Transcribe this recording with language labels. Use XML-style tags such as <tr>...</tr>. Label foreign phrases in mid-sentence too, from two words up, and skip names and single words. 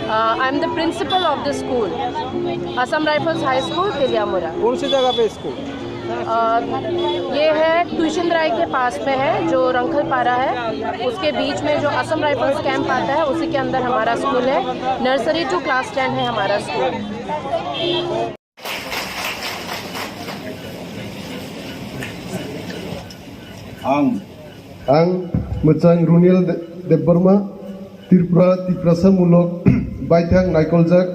<en>I am the principal of the school Assam Rifles High School Teliamura.</en> <hi>कौन सी जगह पे स्कूल? ये है ट्यूशन राय के पास में है जो रंखल पारा है उसके बीच में जो असम राइफल्स कैंप आता है उसी के अंदर हमारा स्कूल है।</hi> <en>nursery to class 10</en> <hi>है हमारा स्कूल।</hi> <trp>आं मोजां रुनिल देबबर्मा त्रिपुरा तिप्रासामूलक बायथां नायकलजाक</trp>